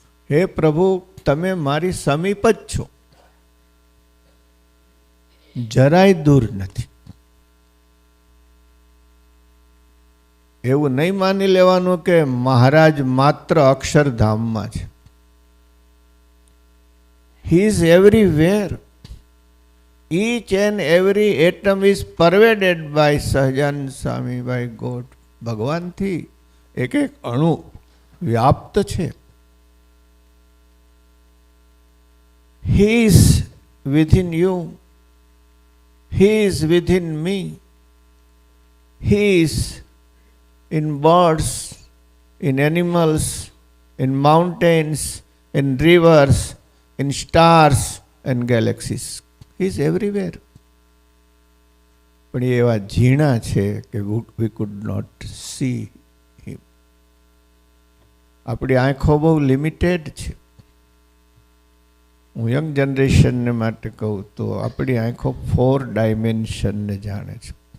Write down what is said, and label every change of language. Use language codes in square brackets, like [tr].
[gu] હે પ્રભુ, તમે મારી સમીપ જ છો, જરાય દૂર નથી. એવું નહીં માની લેવાનું કે મહારાજ માત્ર અક્ષરધામમાં છે. [en] He is everywhere. Each and every atom is pervaded by Sahajanand Swami, by God. [gu] ભગવાનથી એક એક અણુ વ્યાપ્ત છે. [en] He is within you. He is within me. He is in birds, in animals, in mountains, in rivers, in stars and galaxies. He is everywhere. [gu] પણ એવા ઝીણા છે કે [en] we could not see him. [gu] આપણી આંખો બહુ લિમિટેડ છે. હું યંગ જનરેશનને માટે કહું તો આપણી આંખો 4 ડાયમેન્શનને જાણે છે.